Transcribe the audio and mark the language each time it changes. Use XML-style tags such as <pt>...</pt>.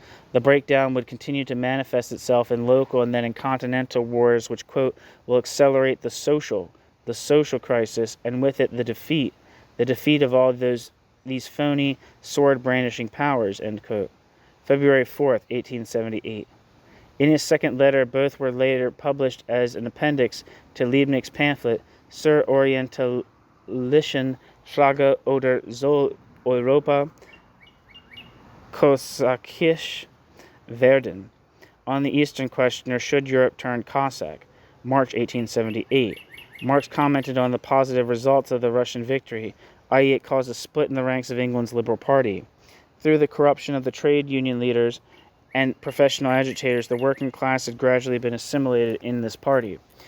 <en>The breakdown would continue to manifest itself in local and then in continental wars, which, quote, will accelerate the social crisis, and with it the defeat of all these phony, sword-brandishing powers, end quote. February 4th, 1878. In his second letter, both were later published as an appendix to Liebknecht's pamphlet,</en> <de>zur orientalischen Frage oder soll Europa kosakisch werden?</de> <en>On the Eastern question, or should Europe turn Cossack? March 1878. Marx commented on the positive results of the Russian victory, i.e. it caused a split in the ranks of England's Liberal Party. Through the corruption of the trade union leaders and professional agitators, the working class had gradually been assimilated in this party.</en>